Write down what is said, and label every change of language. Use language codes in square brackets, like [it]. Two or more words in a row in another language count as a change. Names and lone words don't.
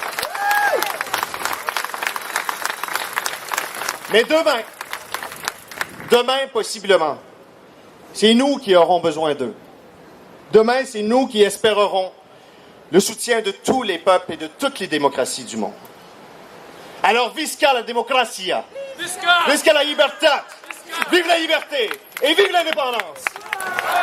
[fr] Mais demain possiblement, c'est nous qui aurons besoin d'eux. Demain, c'est nous qui espérerons le soutien de tous les peuples et de toutes les démocraties du monde. Alors, [ca] visca la democracia! Visca la libertà! [fr] Vive la liberté! Et vive l'indépendance!